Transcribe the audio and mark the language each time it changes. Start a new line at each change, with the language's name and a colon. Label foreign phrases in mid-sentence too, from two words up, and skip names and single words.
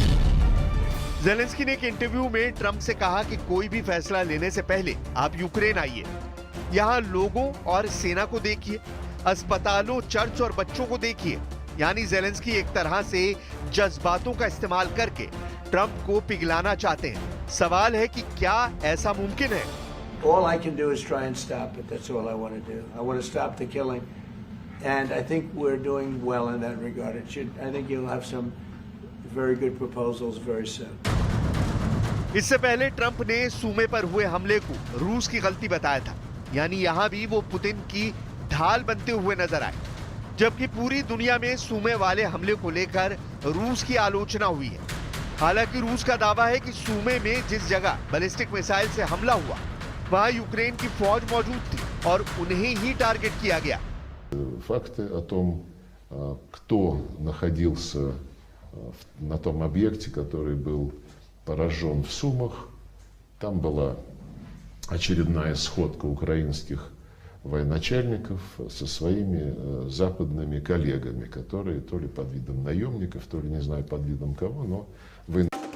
Hindi: जेलेंस्की ने एक इंटरव्यू में ट्रंप से कहा कि कोई भी फैसला लेने से पहले आप यूक्रेन आइए, यहाँ लोगों और सेना को देखिए, अस्पतालों, चर्च और बच्चों को देखिए। यानी जेलेंस्की एक तरह से जज्बातों का इस्तेमाल करके ट्रंप को पिघलाना चाहते हैं। सवाल है कि क्या ऐसा मुमकिन है?
English: All I can do is try and stop it. That's all I want to do. I want to stop the killing, and I think we're doing well in that regard. I think you'll have some very good proposals very soon.
Hindi: इससे पहले ट्रंप ने सूमे पर हुए हमले को रूस की गलती बताया था। यानी यहाँ भी वो पुतिन की ढाल बनते हुए नजर आए, जबकि पूरी दुनिया में सूमे वाले हमले को लेकर रूस की आलोचना हुई है। हालांकि रूस का दावा है कि सूमे में जिस जगह
English: ballistic missile
Hindi: से हमला हुआ, वहां यूक्रेन की फौज मौजूद थी और उन्हें ही टारगेट किया गया।
Russian: Факты о том, кто находился на том объекте, который был поражен в Сумах, там была очередная сходка украинских военачальников со своими западными коллегами, которые то ли под видом наемников, то ли не знаю под видом кого, но